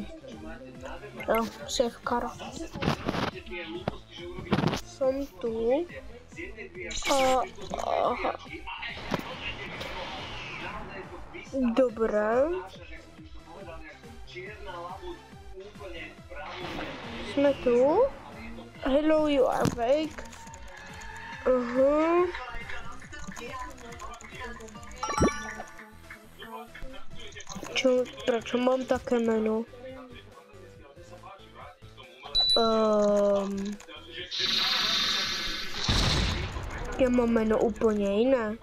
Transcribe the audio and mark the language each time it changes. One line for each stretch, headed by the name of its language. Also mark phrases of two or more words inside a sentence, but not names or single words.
Slovak: Jo,
English: save car.
Slovak: Som tu. Aha. Dobre. Sme tu.
English: Hello, you are fake.
Slovak: Aha. Prečo mám také meno? Ja mám meno úplne iné.